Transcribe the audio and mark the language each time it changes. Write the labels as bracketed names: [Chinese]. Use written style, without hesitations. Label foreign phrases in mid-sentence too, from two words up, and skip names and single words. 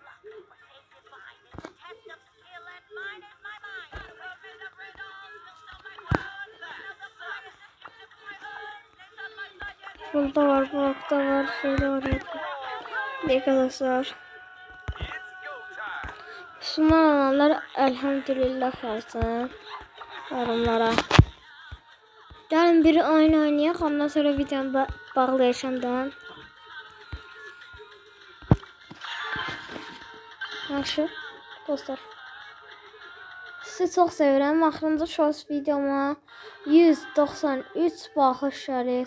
[Turkish] Burada var, burada var, şeyde var. Bir arkadaşlar. Müslüman olanlar elhamdülillah yazsın yorumlara. Gelin bir [Azerbaijani] oyun oynayaq, [Turkish] ondan sonra videomu bağlayacağım da. [Azerbaijani] Yaxşı, dostlar. Sizi çox sevirəm. Axırıncı shorts videoma 193 baxış gəlir.